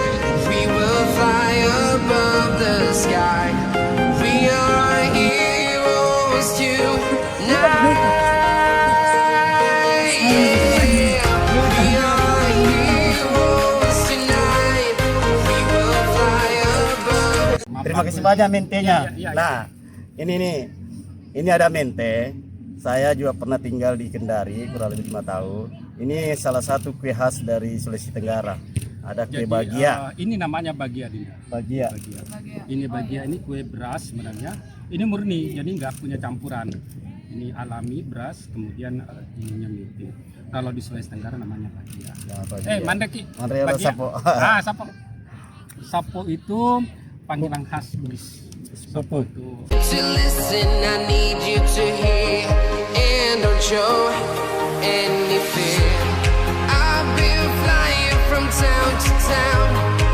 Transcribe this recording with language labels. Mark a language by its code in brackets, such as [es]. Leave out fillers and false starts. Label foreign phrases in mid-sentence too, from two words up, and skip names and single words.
[en] We will fly above the sky. We are heroes tonight. Yeah. We are heroes tonight. We will fly above. [id] Terima kasih banyak mentenya. Iya. Nah, ini nih, ini ada mente. Saya juga pernah tinggal di Kendari kurang lebih 5 tahun. Ini salah satu kue khas dari Sulawesi Tenggara. Ada kue Jadi, bagia. ini namanya bagia, Dinda. Bagia. Bagia. Ini bagia, ini kue beras sebenarnya. Ini murni, jadi nggak punya campuran. Ini alami beras, kemudian ininya mete. Kalau di Sulawesi Tenggara namanya bagia. Nah, bagia. Mandeki. Mandeki Bagia. sapo. Sapo. Sapo itu panggilan khas Bugis. Sapo itu. [en] To listen, I need you to hear, and don't show any fear. I've been flying from town to town,